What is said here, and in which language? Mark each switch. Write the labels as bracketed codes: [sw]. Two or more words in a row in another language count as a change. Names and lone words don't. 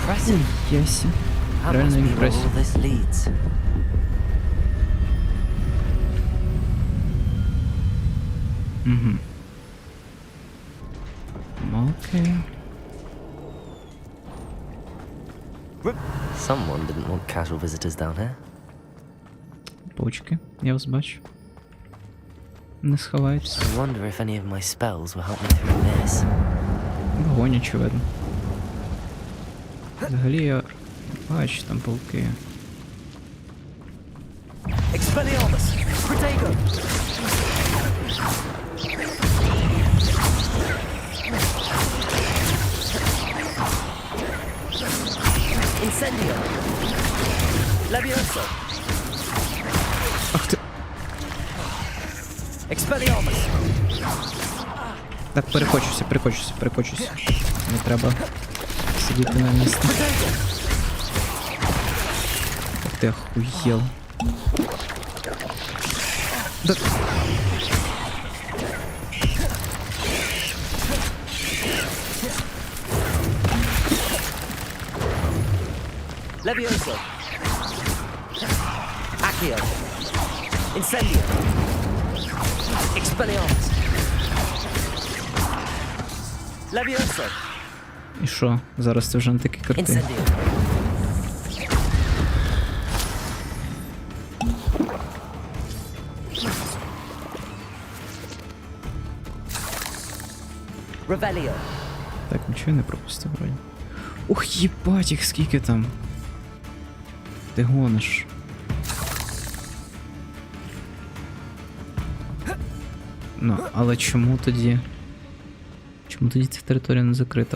[uk] Яся. [en] That [uk] Реально [en] must be where [uk] імпресія. [en] all this leads. [uk] Угу. Окей. [en] Someone didn't want casual visitors down here. [uk] Почки, я вас бачу. Не сховаєтесь. [en] I wonder if any of my spells will help me through this. [uk] Вогонь, очевидно. Взагалі я бачу там пауки. Expelliarmus! Protego! Incendio! Levioso! Ах ти. Expelliarmus! Так, перекочуся. Не треба сидіти на місці. Ах ти охуєл. Да... Levioso! Accio! Incendio! Expelliarmus! Levioso! І що? Зараз це вже не такі картини. Incendio! Revelio! Так, нічого не пропустив вроді. Ух, їбать, їх скільки там. Ти гониш. Ну, але чому тоді? Чому тоді ця територія не закрита?